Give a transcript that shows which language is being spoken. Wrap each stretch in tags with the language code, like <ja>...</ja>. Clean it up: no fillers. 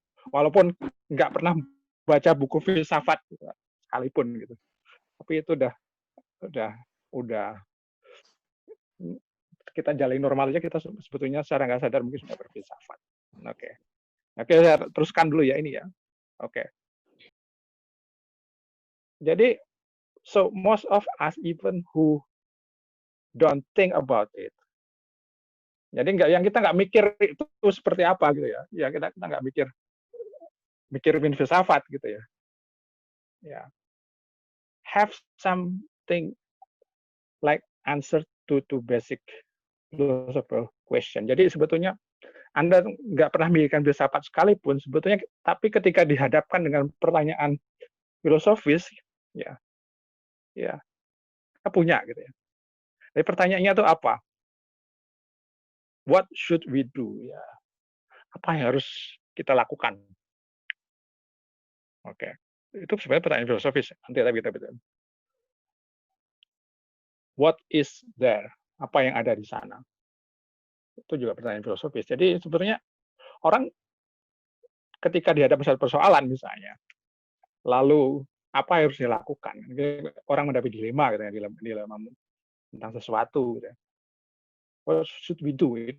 <id>Walaupun nggak pernah baca buku filsafat gitu, sekalipun gitu. Tapi itu udah kita jalani normal aja kita sebetulnya secara nggak sadar mungkin sudah berfilsafat. Oke. Oke, saya teruskan dulu ya ini ya. Oke.</id> <en>Jadi so most of us even who don't think about it.</en> <id>Jadi kita nggak mikir itu seperti apa gitu ya. Ya kita nggak mikirin filsafat gitu ya. Ya.</id> <en>Have something like answer to basic philosophical question.</en> <id>Jadi sebetulnya Anda nggak pernah memikirkan filsafat sekalipun sebetulnya, tapi ketika dihadapkan dengan pertanyaan filosofis, ya kita punya gitu ya. Jadi pertanyaannya itu apa?</id> <en>What should we do?</en> <id>Ya, apa yang harus kita lakukan? Oke, itu sebenarnya pertanyaan filosofis. Nanti kita</id> <en>what is there?</en> <id>Apa yang ada di sana? Itu juga pertanyaan filosofis. Jadi sebenarnya orang ketika dihadapkan satu persoalan misalnya, lalu apa yang harus dilakukan? Orang mendapat dilema gitu ya, dilema tentang sesuatu gitu ya.</id> <en>What should we do?</en>